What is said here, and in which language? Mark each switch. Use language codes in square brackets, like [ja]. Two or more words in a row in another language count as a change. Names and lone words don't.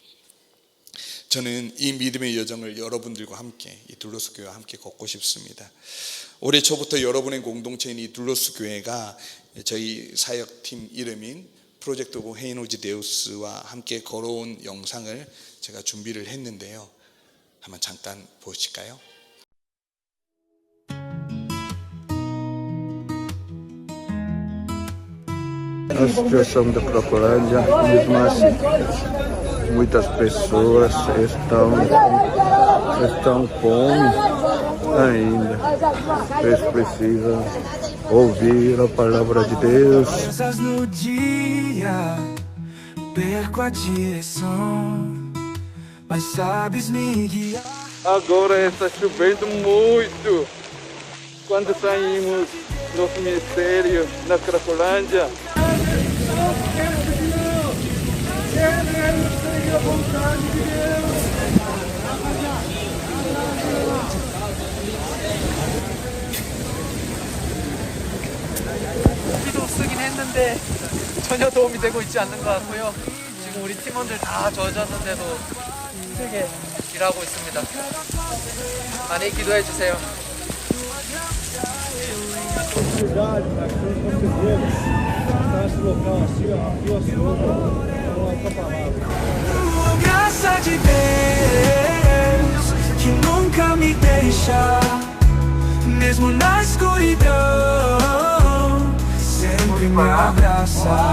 [ko] 저는 이 믿음의 여정을 여러분들과 함께, 이 둘로스 교회와 함께 걷고 싶습니다. 올해 초부터 여러분의 공동체인 이 둘로스 교회가 저희 사역팀 이름인 프로젝트 오브 헤이노지 데우스와 함께 걸어온 영상을 제가 준비를 했는데요. 한번 잠깐 보실까요? [pt] A situação da Cracolândia, mesmo assim, muitas pessoas estão com ainda. Eles precisam ouvir a palavra de Deus. No dia perco a direção, mas sabes me guiar. Agora está chovendo muito. Quando saímos do ministério na Cracolândia, [ko] 우리도 쓰긴 했는데 전혀 도움이 되고 있지 않는 것 같고요. 지금 우리 팀원들 다 젖었는데도 힘들게 일하고 있습니다. 많이 기도해 주세요. [pt] Graça de Deus que nunca me deixa, mesmo na escuridão, sempre me abraça.